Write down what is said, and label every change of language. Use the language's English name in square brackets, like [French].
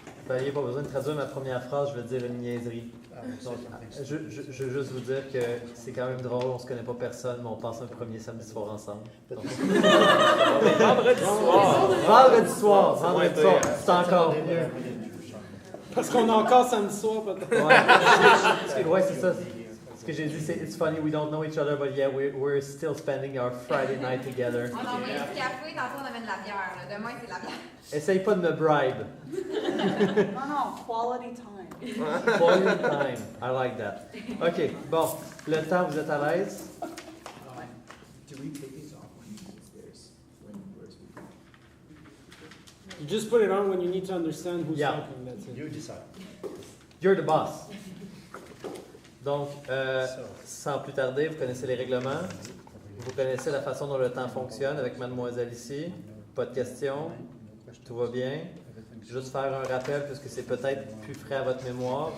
[French] Il n'y a pas besoin de traduire ma première phrase, je vais dire une niaiserie. Donc, je veux juste vous dire que c'est quand même drôle, on se connaît pas personne, mais on passe un premier samedi soir ensemble. Donc, vendredi soir! Vendredi soir! Vendredi soir! C'est encore mieux. Parce qu'on a encore samedi soir, peut-être. Ouais, c'est ça. Ce que j'ai dit, c'est [English] it's funny, we don't know each other, but yeah, we're still spending our Friday night together. [French] On a envoyé du café, tantôt on amène de la bière. Là. Demain, c'est de la bière. Essaye pas de me bribe. [English] Non, quality time. Quality time. I like that. OK, bon. [French] Le temps, vous êtes à l'aise? [English] You just put it on when you need to understand who's Yeah. talking. That's it. You decide. You're the boss. [French] Donc, sans plus tarder, vous connaissez les règlements. Vous connaissez la façon dont le temps fonctionne avec mademoiselle ici. Pas de questions. Tout va bien. Juste faire un rappel, puisque c'est peut-être plus frais à votre mémoire.